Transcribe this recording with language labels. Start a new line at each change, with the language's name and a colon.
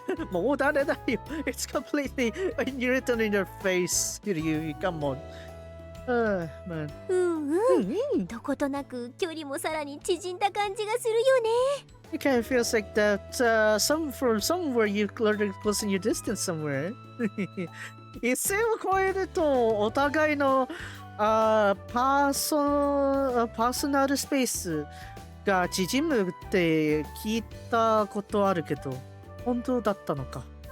English: More than that, it's completely written in your face. You come on. Man.
Japanese: どことなく距離もさらに縮んだ感じがするよね。
English: It kind of feels like that from somewhere you learned close in your distance somewhere.
Japanese: 一線を越えるとお互いのパーソナルスペースが縮むって聞いたことあるけど本当だったのか。